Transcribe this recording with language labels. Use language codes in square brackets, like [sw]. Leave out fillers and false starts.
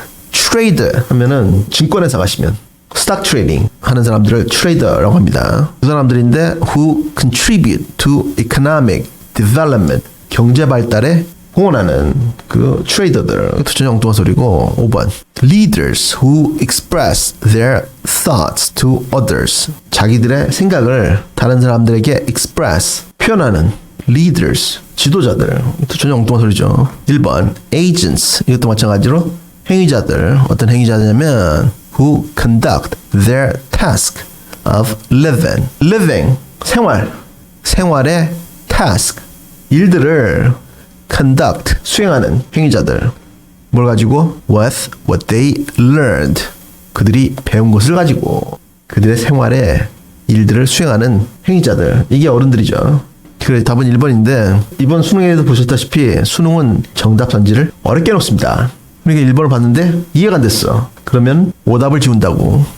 [ko] 트레이더 하면은 증권회사 가시면 스탁 트레이딩 하는 사람들을 트레이더라고 합니다. 그 사람들인데 [en] who contribute to economic development [ko] 경제 발달에 공헌하는 그 트레이더들. 전혀 엉뚱한 소리고. [en] 5번 leaders who express their thoughts to others [ko] 자기들의 생각을 다른 사람들에게 [en] express [ko] 표현하는 [en] leaders [ko] 지도자들. 이것도 전혀 엉뚱한 소리죠. 1번 agents 이것도 마찬가지로 행위자들. 어떤 행위자냐면 [en] who conduct their task of living 생활의 task 일들을 conduct [ko] 수행하는 행위자들. 뭘 가지고? [en] with what they learned [ko] 그들이 배운 것을 가지고 그들의 생활의 일들을 수행하는 행위자들. 이게 어른들이죠. 그래 답은 1번인데 이번 수능에도 보셨다시피 수능은 정답 전지를 어렵게 놓습니다. 그러니까 1번을 봤는데 이해가 안 됐어. 그러면 오답을 지운다고.